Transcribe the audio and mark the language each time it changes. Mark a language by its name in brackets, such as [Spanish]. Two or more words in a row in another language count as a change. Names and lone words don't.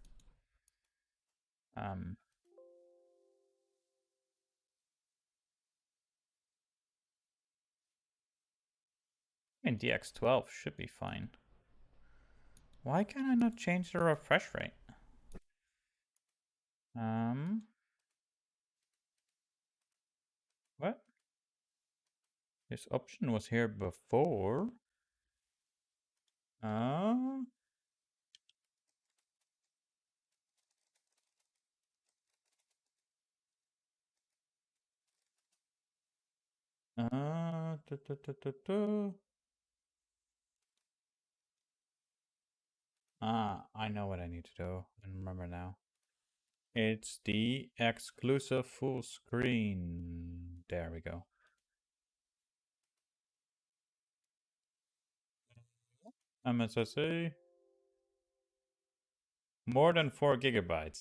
[English] Um, I mean, DX12 should be fine. Why can I not change the refresh rate? What? This option was here before. Uh, uh, du, du, du, du, du. I know what I need to do. I remember now. It's the exclusive full screen. There we go. MSSA. More than 4 gigabytes.